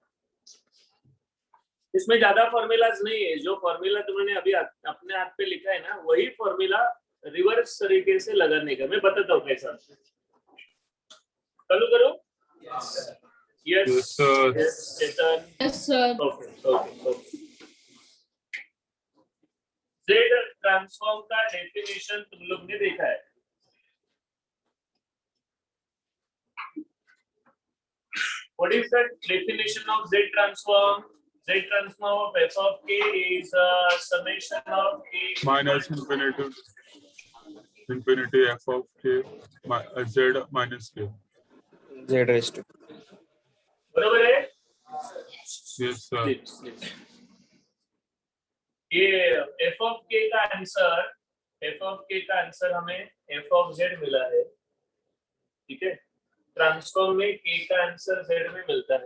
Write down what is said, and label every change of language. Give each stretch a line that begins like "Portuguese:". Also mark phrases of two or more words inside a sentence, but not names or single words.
Hindi: इसमें ज्यादा फॉर्मूलाज नहीं है, जो फॉर्मूला तुमने अभी अपने हाथ पे लिखा है ना, वही फॉर्मूला रिवर्स तरीके से लगाने का मैं बताता हूँ कैसा। चालू करो। यस चेतन।
English: Yes, sir.
Hindi: ओके।
English: Z transform
Hindi: का डेफिनेशन तुम लोग ने देखा है।
English: What is the definition of Z transform? Z transform of f of k is a summation of k minus infinity f of k z minus k. Z raised to.
Hindi: बराबर है?
English: Yes sir.
Hindi: ये
English: f of k
Hindi: का आंसर हमें
English: f of z
Hindi: मिला है, ठीक है। ट्रांसफॉर्म में k का आंसर z में मिलता है।